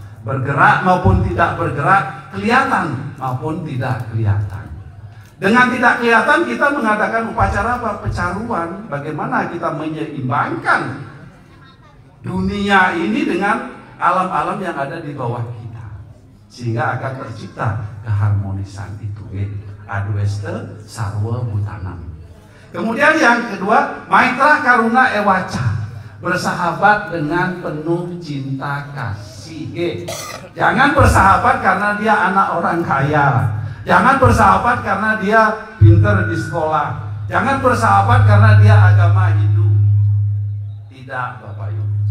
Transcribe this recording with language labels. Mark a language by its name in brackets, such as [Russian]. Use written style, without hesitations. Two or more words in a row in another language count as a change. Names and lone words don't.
[Indonesian] Bergerak maupun tidak bergerak, kelihatan maupun tidak kelihatan. Dengan tidak kelihatan kita mengadakan upacara apa? Pecaruan. Bagaimana kita menyeimbangkan dunia ini dengan alam-alam yang ada di bawah kita, sehingga akan tercipta keharmonisan itu. [Sanskrit] Adwesta sarwa butanam. [Indonesian] Kemudian yang kedua, [Sanskrit] maitra karuna ewaca, [Indonesian] bersahabat dengan penuh cinta kasih. Jangan bersahabat karena dia anak orang kaya. Jangan bersahabat karena dia pintar di sekolah. Jangan bersahabat karena dia agama Hindu. Tidak, Bapak Ibu.